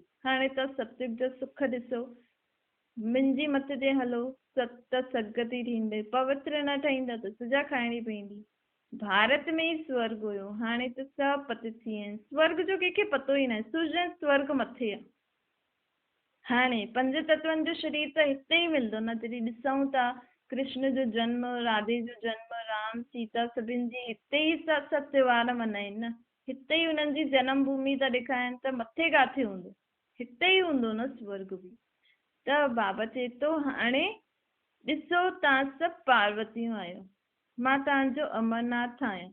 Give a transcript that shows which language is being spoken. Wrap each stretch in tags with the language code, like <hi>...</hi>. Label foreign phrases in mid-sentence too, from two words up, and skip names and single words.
<sd>हाणे तव्हां सत्युग जो सुख ॾिसो, मुंहिंजी मत ते हलो त सदगति थींदे। पवित्र न ठहींदा त सजा खाइणी पवंदी। भारत में ई स्वर्ग हुयो, हाणे त सभु पतित थी विया आहिनि। स्वर्ग जो कंहिंखे पतो ई न आहे, सुजन स्वर्ग मथे आहे। हाणे पंज तत्वनि जो शरीर त हिते ई मिलंदो न। जॾहिं ॾिसूं था कृष्ण जो जन्म, राधे जो जन्म, राम सीता सभिनि जी हिते ई सभु त्योहार मल्हाइनि न। हिते ई हुननि जी जनम भूमि था ॾेखारनि, त मथे किथे हूंदो? हिते ई हूंदो न स्वर्ग बि। त बाबा चए थो हाणे ॾिसो तव्हां सभु पार्वतियूं आहियो, मां तव्हांजो अमरनाथ आहियां।</sd>